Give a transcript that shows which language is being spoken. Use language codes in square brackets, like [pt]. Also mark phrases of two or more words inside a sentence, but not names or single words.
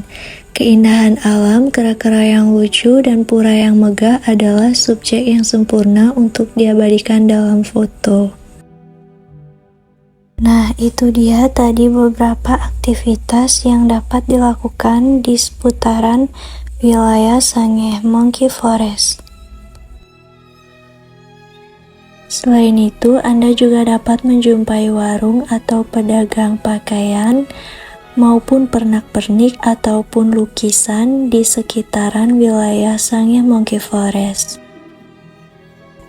[id] Keindahan alam, kera-kera yang lucu, dan pura yang megah adalah subjek yang sempurna untuk diabadikan dalam foto. Nah, itu dia tadi beberapa aktivitas yang dapat dilakukan di seputaran wilayah Sangeh Monkey Forest. Selain itu, Anda juga dapat menjumpai warung atau pedagang pakaian maupun pernak-pernik ataupun lukisan di sekitaran wilayah Sangeh Monkey Forest.